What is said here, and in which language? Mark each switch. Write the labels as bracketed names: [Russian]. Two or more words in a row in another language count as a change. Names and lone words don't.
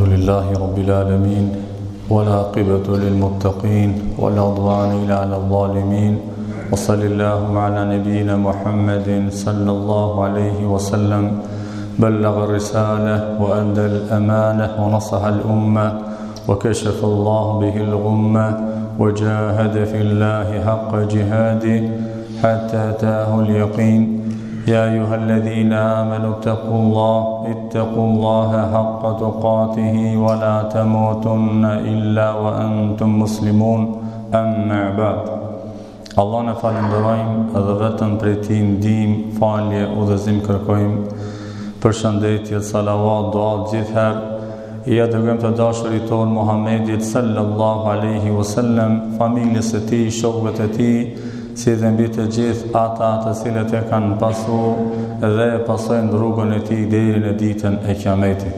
[Arabic] لله رب العالمين والعاقبة للمتقين ولا عدوان إلا على الظالمين وصلى الله على نبينا محمد صلى الله عليه وسلم بلغ الرسالة وأدى الأمانة ونصح الأمة وكشف الله به الغمة وجاهد في الله حق جهاده حتى أتاه اليقين يا أيها الذين آمنوا اتقوا الله حق تقاته ولا تموتن إلا وأنتم مسلمون أما بعد [Albanian] Allah në falenderojmë edhe vetëm prej Tij ndihmë, falje, udhëzim kërkojmë. Përshëndetje, salavat, dua gjithherë ja dërgojmë të dashurit tonë Muhammedit [Arabic] صلى الله عليه وسلم, [Albanian] familjes së tij, shokëve të tij, si dhe mbi të gjithë ata të cilët e kanë pasur dhe pasojnë rrugën e tij deri në ditën e Kiametit.